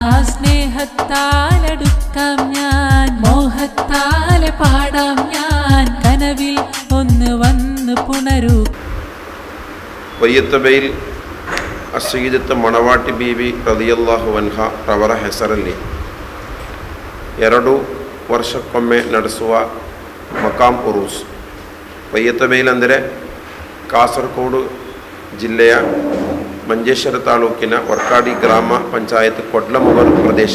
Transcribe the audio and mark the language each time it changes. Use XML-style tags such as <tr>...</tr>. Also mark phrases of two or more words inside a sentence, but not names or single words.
<ml>സ്നേഹത്താലടുക്കാം ഞാൻ, മോഹത്താലെ പാടാം ഞാൻ, കനവിൽ ഒന്ന് വന്ന് പുണരൂ.</ml> <kn>ವಯ್ಯತ್ತಬೈಲ್ ಅಸ್ಸೀದತ್ ಮಣವಾಟಿ ಬೀವಿ</kn> <ar>رضي الله عنها</ar> <kn>ರವರ ಹೆಸರಲ್ಲಿ 2 ವರ್ಷಕ್ಕೊಮ್ಮೆ ನಡೆಸುವ ಮಕಾಂ ಉರೂಸ್. ವಯ್ಯತ್ತಬೈಲ್ ಅಂದರೆ ಕಾಸರಗೋಡು ಜಿಲ್ಲೆಯ ಮಂಜೇಶ್ವರ ತಾಲೂಕಿನ ವರ್ಕಾಡಿ ಗ್ರಾಮ ಪಂಚಾಯತ್ ಕೊಡ್ಲಮುಗರು ಪ್ರದೇಶ.</kn>